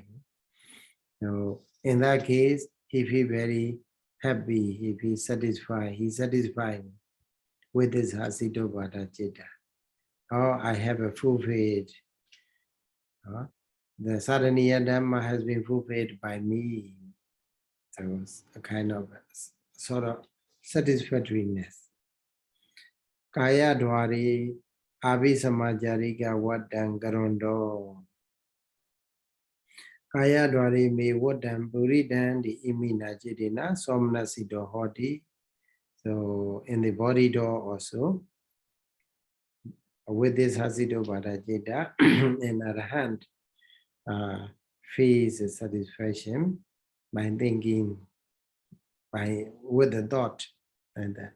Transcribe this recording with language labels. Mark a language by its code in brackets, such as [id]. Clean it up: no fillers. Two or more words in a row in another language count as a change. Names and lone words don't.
[en] So, in that case, he feel very happy, he feels satisfied, he's satisfied with this cittuppādakaṇḍaṃ. Oh, I have a fulfilled. The Saraniya Dhamma has been fulfilled by me. So it's a kind of sort of satisfactoriness. [pi] Kaya dwari abhisamajārika vaddhaṃ karondo. Kaya dwari me vaddhaṃ puridhaṃ di imina jidina somanasito hoti. [en] So in the body door also, with this cittuppādakaṇḍaṃ, in other hand, feels satisfaction by thinking, with the thought, and that.